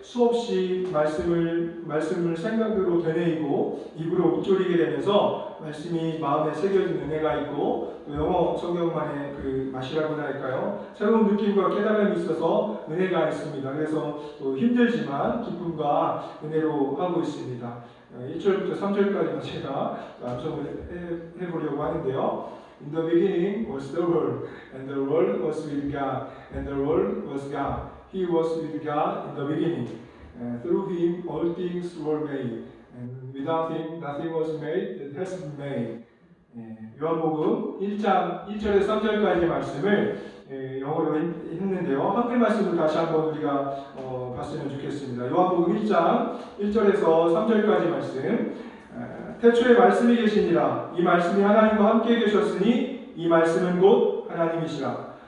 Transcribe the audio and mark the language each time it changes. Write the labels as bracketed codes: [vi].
[ko] 수없이 말씀을 생각으로 되뇌이고 입으로 읊조리게 되면서 말씀이 마음에 새겨진 은혜가 있고, 또 영어 성경만의 그 맛이라고나 할까요? 새로운 느낌과 깨달음이 있어서 은혜가 있습니다. 그래서 또 힘들지만 기쁨과 은혜로 하고 있습니다. 1절부터 3절까지만 제가 암송을 해보려고 하는데요. [en] In the beginning was the Word, and the Word was with God, and the Word was God. He was with God in the beginning. Through Him all things were made, and without Him nothing was made that has been made. [ko] 요한복음 1장 1절에서 3절까지 말씀을 영어로 했는데요. 한글 말씀을 다시 한번 우리가 봤으면 좋겠습니다. 요한복음 1장 1절에서 3절까지 말씀. 태초에 말씀이 계시니라. 이 말씀이 하나님과 함께 계셨으니 이 말씀은 곧 하나님이시라.